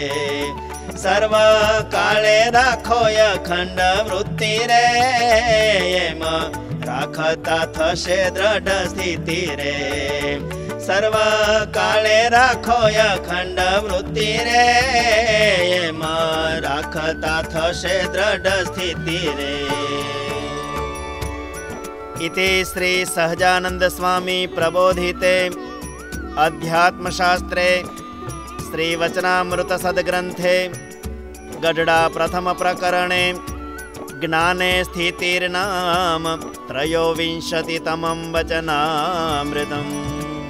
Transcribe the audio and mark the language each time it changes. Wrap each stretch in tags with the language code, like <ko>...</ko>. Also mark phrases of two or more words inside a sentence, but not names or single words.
<gu>સર્વ કાળે રાખો અખંડ વૃત્તિ રે, એમાં રાખતા થશે દ્રઢ સ્થિતિ રે. સર્વ કાળે રાખો અખંડ વૃત્તિ રે, એમાં રાખતા થશે દ્રઢ સ્થિતિ રે.</gu> <sa>इति श्री सहजानंद स्वामी प्रबोधिते अध्यात्मशास्त्रे श्री वचनामृत सद्ग्रंथे गढ़डा प्रथम प्रकरणे ज्ञाने स्थितिर्नाम त्रयोविंशतितमं वचनामृतम्.</sa>